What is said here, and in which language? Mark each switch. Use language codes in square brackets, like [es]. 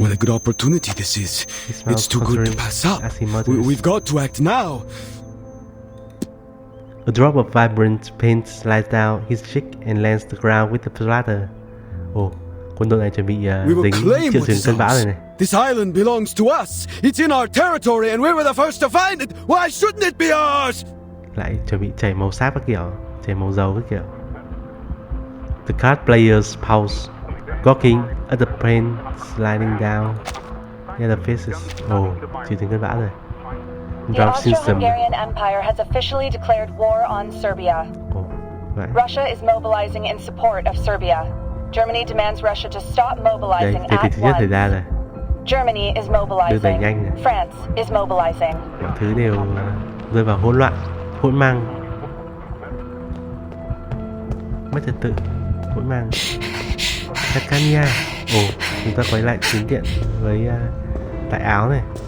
[en] What a good opportunity this is. It's too good to pass up. We've got to act now. A drop of vibrant paint slides down his cheek and lands the ground with a splatter. [vi] Oh, quân đội này chuẩn bị dính triệu chứng cơn bão rồi này. [en] This island belongs to us. It's in our territory and we were the first to find it. Why shouldn't it be ours? [vi] Lại chuẩn bị chảy màu sáp các kiểu, chảy màu dầu các kiểu. [en] The card players pause, gawking at the plane sliding down. Yeah, the faces. [vi] Oh, triệu chứng cơn bão rồi. [en] The Austro-Hungarian Empire has officially declared war on Serbia. Russia is mobilizing in support of Serbia. Germany demands Russia to stop mobilizing at once. Germany is mobilizing. France is mobilizing. [vi] Mọi thứ đều rơi vào hỗn loạn, hỗn mang, mất trật tự, hỗn mang. Takania. Ồ, chúng ta quay lại chính điện với tại Áo này.